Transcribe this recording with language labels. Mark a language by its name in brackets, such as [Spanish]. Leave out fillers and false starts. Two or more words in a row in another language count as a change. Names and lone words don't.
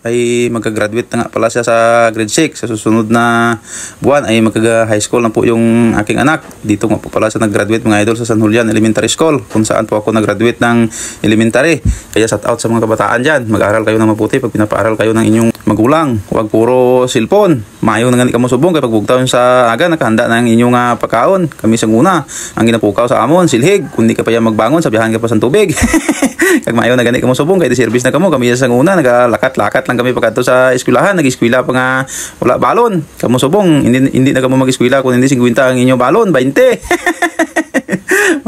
[Filipino] Ay magka-graduate na nga pala siya sa grade 6. Sa susunod na buwan ay magka- [English] high school [Filipino] na po yung aking anak. Dito nga po pala siya nag-graduate mga idol sa San Julian Elementary School, kung saan po ako nag-graduate ng elementary. Kaya [English] shout out [Filipino] sa mga kabataan dyan. Mag-aral kayo ng mabuti pag pinapaaral kayo ng inyong magulang. Huwag puro cellphone. [Hiligaynon] Mayo na nga ka mo subong kay pagbugtaw sa aga nakahanda na ang inyong pagkaon. Kami sa una ang ginapukaw sa amon silhig. Kundi ka pa yan magbangon, sabihan ka pa sa tubig. Kag maayo na gani kamo subong kay service na kamo. Kami sa una nagalakat-lakat lang kami pagadto sa eskwelahan. Nag-eskwela pa nga wala balon. Kamo subong hindi na kamo mag-eskwela kun hindi 50 ang inyo balon, 20.